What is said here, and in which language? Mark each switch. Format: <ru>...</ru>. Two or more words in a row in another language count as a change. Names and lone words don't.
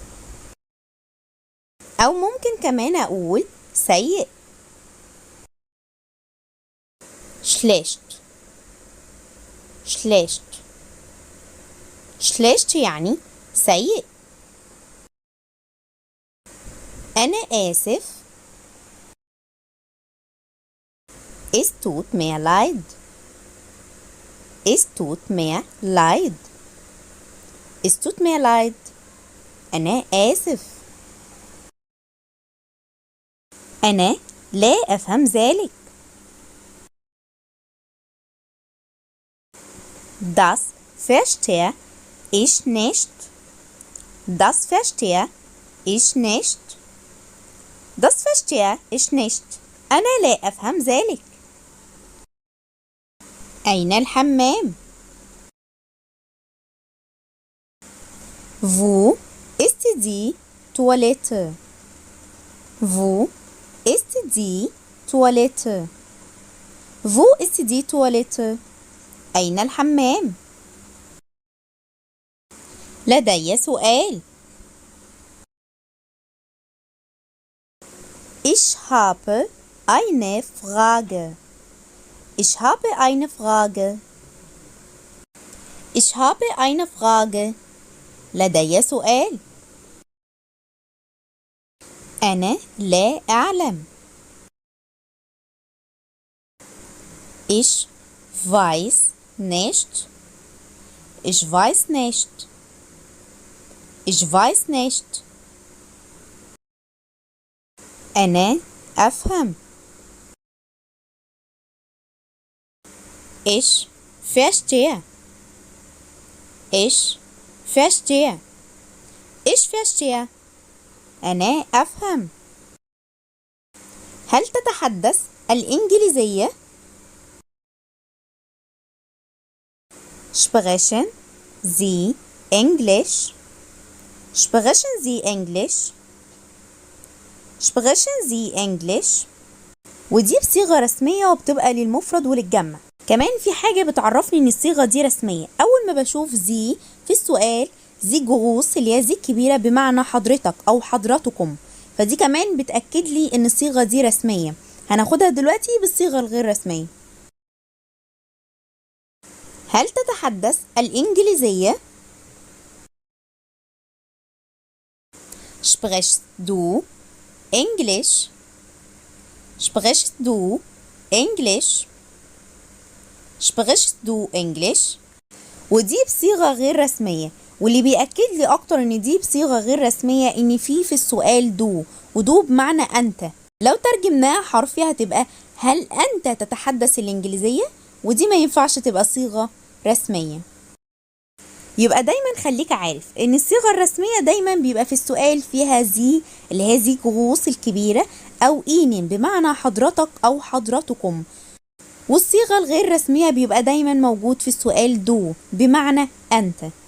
<ar>أو ممكن كمان أقول سيء. schlecht.</ar> <de>schlecht. schlecht</de> <ar>يعني سيء. أنا آسف.</ar> <de>Es tut mir leid. Es tut mir leid. Es tut mir leid.</de> <ar>أنا آسف. أنا لا أفهم ذلك.</ar> <de>Das verstehe ich nicht. Das verstehe ich nicht. Das verstehe ich nicht.</de> <ar>أنا لا أفهم ذلك. أين الحمام؟</ar> <de>Wo ist die Toilette? Wo ist die Toilette? Wo ist die Toilette?</de> <ar>أين الحمام؟ لدي سؤال.</ar> <de>Ich habe eine Frage. Ich habe eine Frage. Ich habe eine Frage.</de> <ar>لدي سؤال. أنا لا أعلم.</ar> <de>Ich weiß nicht. Ich weiß nicht. Ich weiß nicht.</de> <ar>أنا أفهم.</ar> <de>Ich verstehe. Ich verstehe. Ich verstehe.</de> <ar>أنا أفهم. هل تتحدث الإنجليزية؟</ar> <de>Sprechen Sie Englisch? Sprechen Sie Englisch? Sprechen Sie English؟</de> <ar>ودي بصيغة رسمية وبتبقى للمفرد وللجمع. كمان في حاجة بتعرفني ان الصيغة دي رسمية، اول ما بشوف زي في السؤال، زي جغوص اللي هي زي الكبيرة بمعنى حضرتك او حضراتكم، فدي كمان بتأكد لي ان الصيغة دي رسمية. هناخدها دلوقتي بالصيغة الغير رسمية. هل تتحدث الإنجليزية؟</ar> <de>Sprichst du Englisch? Sprichst du English؟ Sprichst du English؟</de> <ar>ودي بصيغة غير رسمية، واللي بيأكد لي أكتر إن دي بصيغة غير رسمية إن في السؤال دو، ودو بمعنى أنت. لو ترجمناها حرفي هتبقى هل أنت تتحدث الإنجليزية؟ ودي ما ينفعش تبقى صيغة رسمية. يبقى دايما خليك عارف ان الصيغة الرسمية دايما بيبقى في السؤال فيها زي اللي هي زي جغوص الكبيرة، او اينين بمعنى حضرتك او حضرتكم، والصيغة الغير رسمية بيبقى دايما موجود في السؤال دو بمعنى انت.</ar>